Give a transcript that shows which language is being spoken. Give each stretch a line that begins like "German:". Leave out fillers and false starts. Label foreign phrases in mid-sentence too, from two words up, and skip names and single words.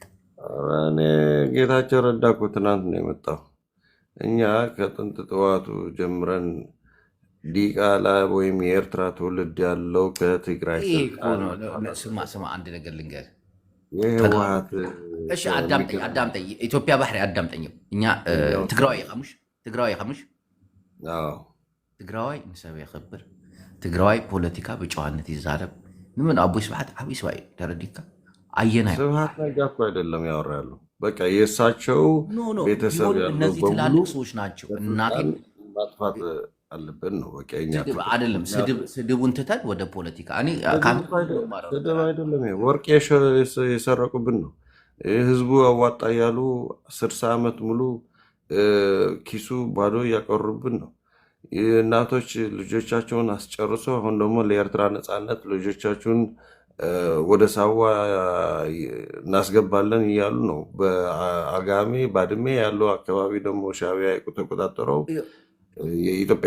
Amharic: እኔ ጌታቸው ረዳ እኮ ትናንት ነው የመጣው። እኛ ከጥንት ጠዋቱ ጀምረን ዲቃላ ወይም የኤርትራ ትውልድ ያለው ከትግራይ ስማ አንድ ነገር ልንገርህ። የህወሓት አዳምጠኝ፣ ኢትዮጵያ ባሕሪ አዳምጠኝ። እኛ
Tigrinya: ትግራዋይ ኸሙሽ ትግራዋይ ንሰብ የኽብር ትግራዋይ ፖለቲካ በጨዋነት ይዛረብ። ምን አቦይ ስብሐት ዓብይ ሰብአዊ ተረዲካ አየና
Amharic: ስብሐት ነጋ እኮ አይደለም ያወራ ያለው። በቃ የእሳቸው ቤተሰብ ያለው እነዚህ ትላልቅ ሰዎች ናቸው። እናቴን ማጥፋት አለብን ነው በቃ። አይደለም ስድቡን ትተን ወደ ፖለቲካ ስድብ አይደለም፣ ወርቅ የሰረቁብን ነው። ህዝቡ አዋጣ ያሉ 60 ዓመት ሙሉ ኪሱ ባዶ እያቀሩብን ነው። እናቶች ልጆቻቸውን አስጨርሶ አሁን ደግሞ ለኤርትራ ነፃነት ልጆቻቸውን ወደ ሳዋ እናስገባለን እያሉ ነው። በአጋሜ ባድሜ ያለው አካባቢ ደግሞ ሻዕቢያ ተቆጣጠረው የኢትዮጵያ